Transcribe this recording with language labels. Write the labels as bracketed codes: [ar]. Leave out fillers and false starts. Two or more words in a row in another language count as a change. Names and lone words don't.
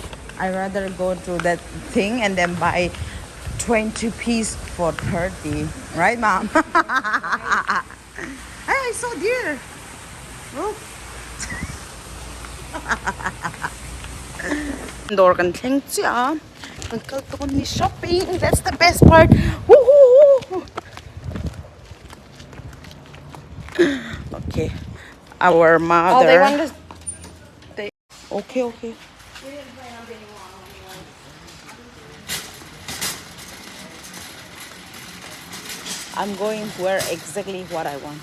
[en] I rather go to that thing and then buy 20 piece for 30. Right, mom? Hey, I saw deer. [hmr] Look. Door kan tleng chia. Kan kaltukon ni shopping. [en] That's the best part. Woohoo! Okay. Our mother. Oh, they wanted to. Okay, okay. I'm going to wear exactly what I want.